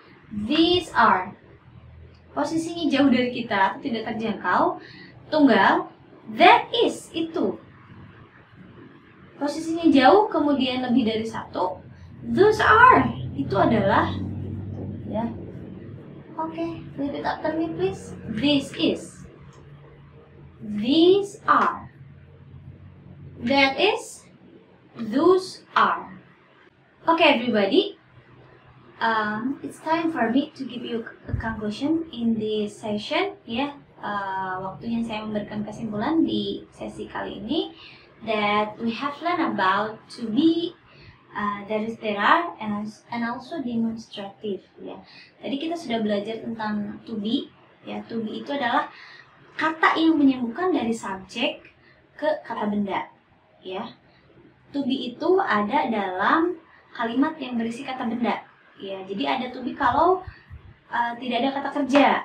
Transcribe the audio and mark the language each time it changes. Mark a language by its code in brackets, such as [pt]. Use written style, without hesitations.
[en] These are. [id] Posisinya jauh dari kita, tidak terjangkau, tunggal, [en] that is, [id] itu. Posisinya jauh, kemudian lebih dari satu, [en] those are, [id] itu adalah, ya. [en] Oke, repeat after me please. This is. These are. That is. Those are. Okay, everybody. It's time for me to give you a conclusion in this session. [id] Ya, waktunya saya memberikan kesimpulan di sesi kali ini. [en] That we have learned about to be, there is, there are, and also demonstrative. [id] Ya, tadi kita sudah belajar tentang to be. Ya, to be itu adalah kata yang menyambungkan dari subjek ke kata benda. Ya, to be itu ada dalam kalimat yang berisi kata benda. Ya, jadi ada to be kalau tidak ada kata kerja.